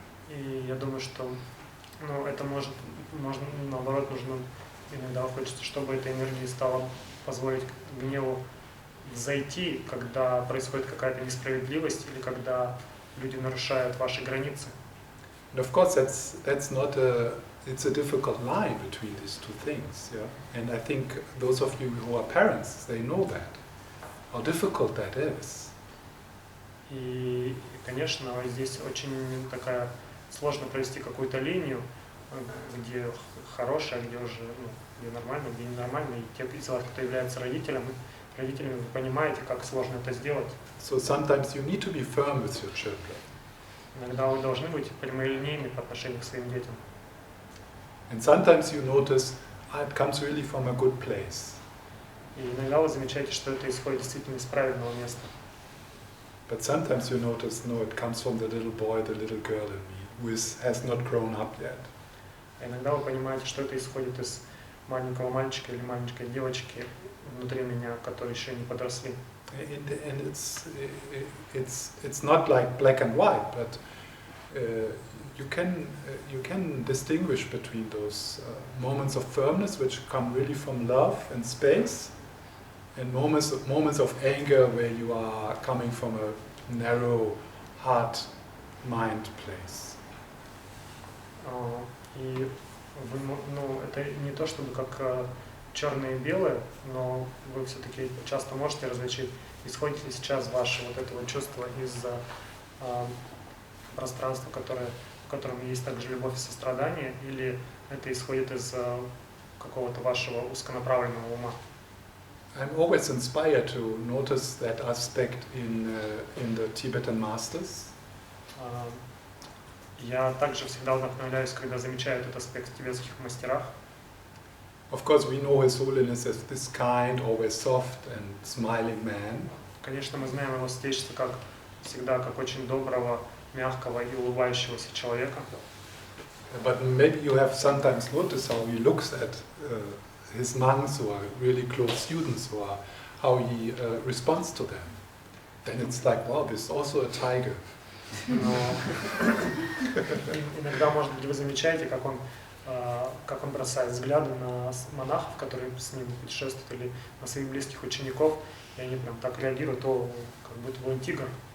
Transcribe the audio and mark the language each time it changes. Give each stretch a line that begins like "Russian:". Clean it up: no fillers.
Russian: И я думаю, что это можно, наоборот, нужно иногда хочется, чтобы эта энергия стала позволить гневу взойти, когда происходит какая-то несправедливость или когда люди нарушают ваши границы.
English: And of course, that's not it's a difficult line between these two things, yeah. And I think those of you who are parents, they know that, how difficult that is.
Russian: И, конечно, здесь очень такая сложно провести какую-то линию, где хорошая, где уже где нормально, где ненормально. И те из вас, кто является родителями, вы понимаете, как сложно это сделать.
English: So sometimes you need to be firm with your children.
Russian: Иногда вы должны быть прямолинейны по отношению к своим детям.
English: And sometimes you notice it comes really from a good place.
Russian: И иногда вы замечаете, что это исходит действительно из правильного места.
English: But sometimes you notice, no, it comes from the little boy, the little girl in me, who has not grown up yet.
Russian: А иногда вы понимаете, что это исходит из маленького мальчика или маленькой девочки внутри меня, которые еще не подросли.
English: And it's not like black and white, but you can distinguish between those moments of firmness, which come really from love and space, and moments of anger where you are coming from a narrow heart mind place.
Russian: И это не то чтобы как черное и белое, но вы все-таки часто можете различить, исходит ли сейчас ваше вот это вот чувство из пространства, в котором есть также любовь и сострадание, или это исходит из какого-то вашего узконаправленного ума.
English: I'm always inspired to notice that aspect in the Tibetan masters.
Russian: Я также всегда вдохновляюсь, когда замечаю этот аспект в тибетских мастерах.
English: Of course, we know His Holiness as this kind, always soft and smiling man.
Russian: Конечно, мы знаем его святейшество как всегда, как очень доброго, мягкого и улыбающегося человека.
English: But maybe you have sometimes noticed how he looks at his monks or really close students, or how he responds to them. Then it's like, wow, this is also a tiger.
Russian: Иногда, может быть, вы замечаете, как он бросает взгляды на монахов, которые с ним путешествуют, или на своих близких учеников, и они прям так реагируют, как будто бы он тигр.